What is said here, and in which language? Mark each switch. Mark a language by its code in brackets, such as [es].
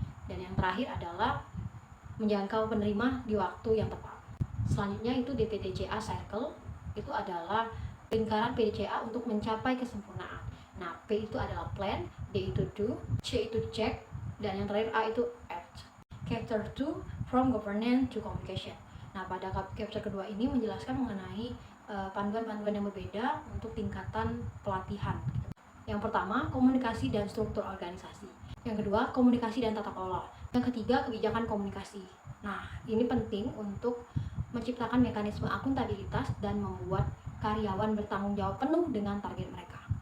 [id] Dan yang terakhir adalah menjangkau penerima di waktu yang tepat. Selanjutnya itu DPDCA Circle, itu adalah lingkaran PDCA untuk mencapai kesempurnaan. Nah, P itu adalah plan, D itu do, C itu check, dan yang terakhir A itu act. [en] Chapter 2, from governance to communication. [id] Nah, pada chapter kedua ini menjelaskan mengenai panduan-panduan yang berbeda untuk tingkatan pelatihan. Yang pertama, komunikasi dan struktur organisasi. Yang kedua, komunikasi dan tata kelola. Yang ketiga, kebijakan komunikasi. Nah, ini penting untuk menciptakan mekanisme akuntabilitas dan membuat karyawan bertanggung jawab penuh dengan target mereka.